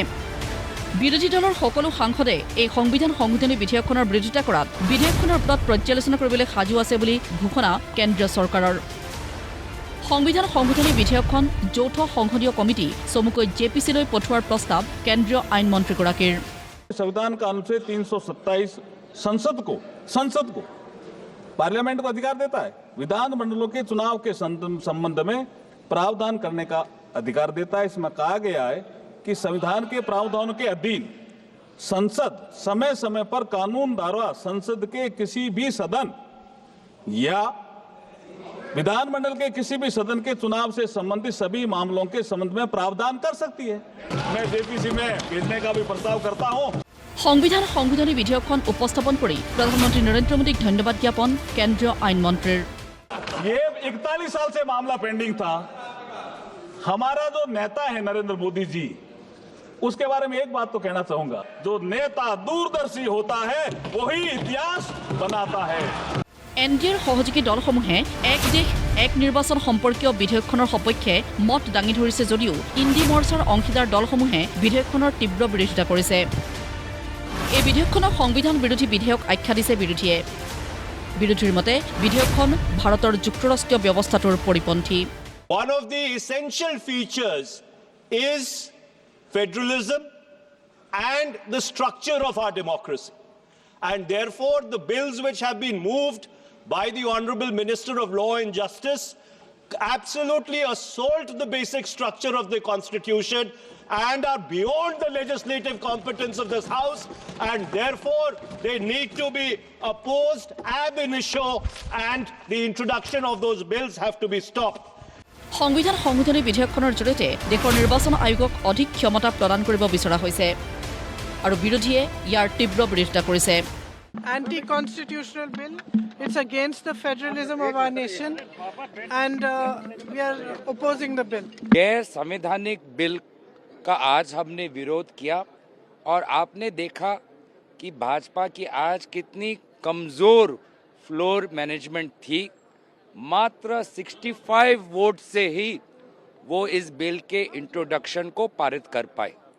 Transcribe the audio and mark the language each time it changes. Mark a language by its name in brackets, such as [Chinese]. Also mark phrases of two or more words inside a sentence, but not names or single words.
[Assamese] বিৰোধী দলৰ সকলো সাংসদে এই সংবিধান সংশোধনী বিধেয়কখনৰ বিৰোধিতা কৰাত বিধেয়কখনৰ ওপৰত পৰ্যালোচনা কৰিবলৈ সাজু আছে বুলি ঘোষণা কেন্দ্ৰীয় চৰকাৰৰ। সংবিধান সংশোধনী বিধেয়কখন যৌথ সংসদীয় কমিটি চমুকৈ জেপিচিলৈ পঠোৱাৰ প্ৰস্তাৱ কেন্দ্ৰীয় আইন মন্ত্ৰীগৰাকীৰ। [Hindi] संविधान का अनुच्छेद 327 संसद को पार्लियामेंट को अधिकार देता है, विधानमंडलों के चुनाव के संबंध में प्रावधान करने का अधिकार देता है। इसमें कहा गया है कि संविधान के प्रावधानों के अधीन संसद समय समय पर कानून द्वारा संसद के किसी भी सदन या विधानमंडल के किसी भी सदन के चुनाव से संबंधित सभी मामलों के संबंध में प्रावधान कर सकती है। मैं जेपीसी में भेजने का भी प्रस्ताव करता हूं। [Assamese] সংবিধান সংশোধনী বিধেয়কখন উপস্থাপন কৰি প্ৰধানমন্ত্ৰী নৰেন্দ্ৰ মোদীক ধন্যবাদ জ্ঞাপন কেন্দ্ৰীয় আইন মন্ত্ৰীৰ। [Hindi] ये 41 साल से मामला पेंडिंग था। हमारा जो नेता है नरेंद्र मोदी जी, उसके बारे में एक बात तो कहना चाहूंगा, जो नेता दूरदर्शी होता है वही इतिहास बनाता है। [Assamese] এনডিএৰ সহযোগী দলসমূহে এক দেশ এক নিৰ্বাচন সম্পৰ্কীয় বিধেয়কখনৰ সপক্ষে মত দাঙি ধৰিছে যদিও ইণ্ডি মৰ্চাৰ অংশীদাৰ দলসমূহে বিধেয়কখনৰ তীব্ৰ বিৰোধিতা কৰিছে। এই বিধেয়কখনক সংবিধান বিৰোধী বিধেয়ক আখ্যা দিছে বিৰোধীয়ে। বিৰোধীৰ মতে বিধেয়কখন ভাৰতৰ যুক্তৰাষ্ট্ৰীয় ব্যৱস্থাটোৰ পৰিপন্থী। [English] One of the essential features is federalism and the structure of our democracy. And therefore, the bills which have been moved by the Honorable Minister of Law and Justice absolutely assault the basic structure of the Constitution and are beyond the legislative competence of this House, and therefore they need to be opposed [Latin] ab initio, [English] and the introduction of those bills have to be stopped. [Assamese] সংবিধান সংশোধনী বিধেয়কখনৰ জৰিয়তে দেশৰ নিৰ্বাচন আয়োগক অধিক ক্ষমতা প্ৰদান কৰিব বিচৰা হৈছে আৰু বিৰোধীয়ে ইয়াৰ তীব্ৰ বিৰোধিতা কৰিছে। [English] Anti-constitutional bill. It's against the federalism of our nation, and we are opposing the bill. [Hindi] गैर संवैधानिक बिल का आज हमने विरोध किया और आपने देखा कि भाजपा की आज कितनी कमजोर [English] floor management [Hindi] थी। मात्र 65 वोट से ही वो इस बिल के इंट्रोडक्शन को पारित कर पाए।